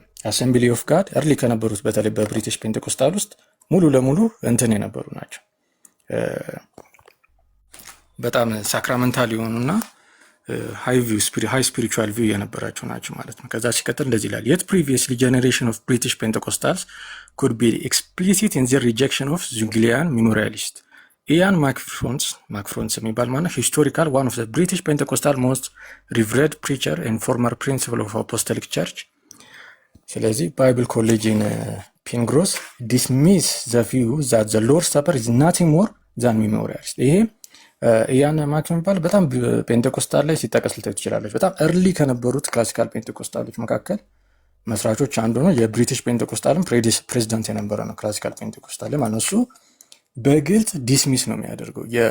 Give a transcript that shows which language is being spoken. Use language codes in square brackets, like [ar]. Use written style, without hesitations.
[am] አሴምብሊ ኦፍ ጋድ እርሊ ከነበሩት በተለይ በብሪቲሽ ፔንቴኮስታል ውስጥ ሙሉ ለሙሉ እንትን የነበሩ ናቸው። በጣም ሳክራመንታል የሆኑና ሃይ ስፒሪቹዋል ቪው የነበራቸው ናቸው ማለት ነው። ከዛ ሲቀጥል እንደዚህ ይላል [en] yet previously generation of British Pentecostals could be explicit in their rejection of Zwinglian memorialist. Ian Macfrons [am] የሚባል ማለት [en] historical one of the British Pentecostal most revered preacher and former principal of Apostolic Church [am] ስለዚህ [en] ባይብል ኮሌጅ ኢን ፒንግሮስ ዲስሚስ ዘ ቪው ዛት ዘ ሎርድ ሰፐር ኢዝ ናቲንግ ሞር ዛን ሜሞሪያሊስት። [am] ይሄ ኢያን ማክ የሚባል በጣም ፔንቴኮስታል ላይ ሲጠቀስ ልታዩ ትችላለች። በጣም እርሊ ከነበሩት ክላሲካል ፔንቴኮስታሎች መካከል መስራቾች አንዱ ነው። የብሪቲሽ ፔንቴኮስታልም ፕሬዚዳንት የነበረ ነው። ክላሲካል ፔንቴኮስታል ማለት እሱ በግልጽ ዲስሚስ ነው የሚያደርገው።